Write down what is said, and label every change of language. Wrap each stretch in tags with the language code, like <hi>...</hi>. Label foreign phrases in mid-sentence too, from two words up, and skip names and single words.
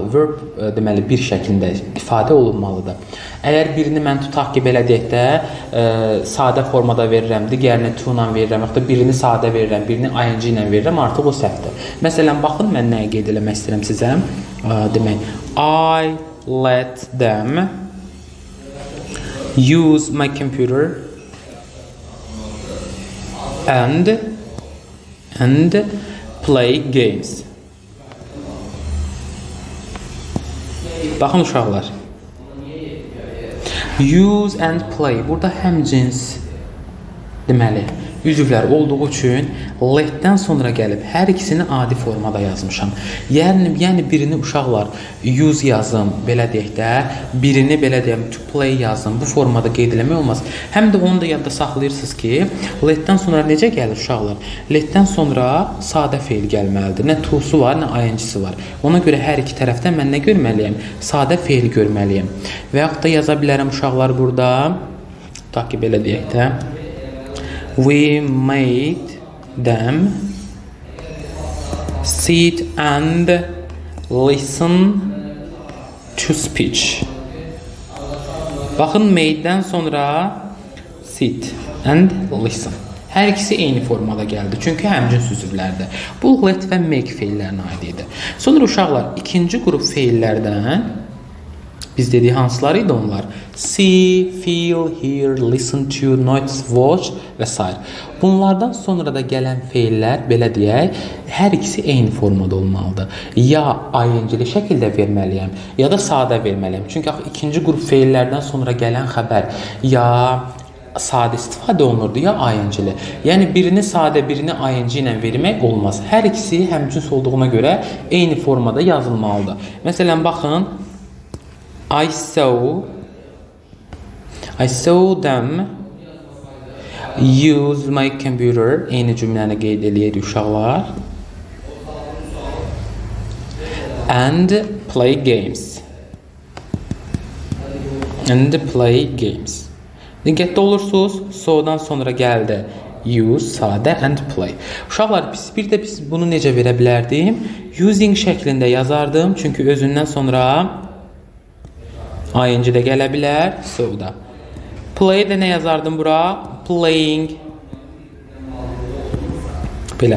<az>Verb, deməli, bir şəklində ifadə olunmalıdır. Əgər birini mən tutaq ki, belə deyək də, sadə formada verirəm, digərini to-la verirəm, yaxud da birini sadə verirəm, birini ing ilə verirəm, artıq o səhvdir. Məsələn, baxın, mən nəyə qeyd eləmək istəyirəm sizə? Demək,</az> <en>I let them use my computer and play games.</en> <az>Baxın uşaqlar.</az> <en>Use and play.</en> <az>Burada həmcins deməli üzvlər olduğu üçün let-dən sonra gəlib hər ikisini adi formada yazmışam. Yəni birini uşaqlar use yazım, belə deyək də, birini belə deyəm</az> <en>to play</en> <az>yazım. Bu formada qeyd eləmək olmaz. Həm də onu da yadda saxlayırsınız ki, let-dən sonra necə gəlir uşaqlar? Let-dən sonra sadə feil gəlməlidir. Nə to-su var, nə ing-si var. Ona görə hər iki tərəfdən mən nə görməliyəm? Sadə feil görməliyəm. Və yaxud da yaza bilərəm uşaqlar burada. Tutaq ki, belə deyək də.</az> <en>We made them sit and listen to speech.</en> <az>Baxın, made-dən sonra</az> <en>sit and listen.</en> <az>Hər ikisi eyni formada gəldi. Çünki həmcins üzvlərdir. Bu let və make feillərinə aid idi. Sonra uşaqlar, ikinci qrup feillərdən biz dedik hansıları idi onlar?</az> <en>See, feel, hear, listen to, notice, watch</en> <az>və s. Bunlardan sonra da gələn feillər, belə deyək, hər ikisi eyni formada olmalıdır. Ya ing-li şəkildə verməliyəm, ya da sadə verməliyəm. Çünki ikinci qrup feillərdən sonra gələn xəbər ya sadə istifadə olunurdu, ya ing-li. Yəni, birini sadə, birini ing ilə vermək olmaz. Hər ikisi həmcins olduğuna görə eyni formada yazılmalıdır. Məsələn, baxın,</az> <en>I saw them use my computer.</en> <az>Eyni cümləni qeyd eləyirik uşaqlar.</az> <en>And play games.</en> <az>Diqqətli olursunuz, so-dan sonra gəldi use, sadə,</az> <en>and play.</en> <az>Uşaqlar, biz bunu necə verə bilərdim? Using şəklində yazardım, çünki özündən sonra ing də gələ bilər, so-da. Play də nə yazardım bura? Playing. Belə.</az>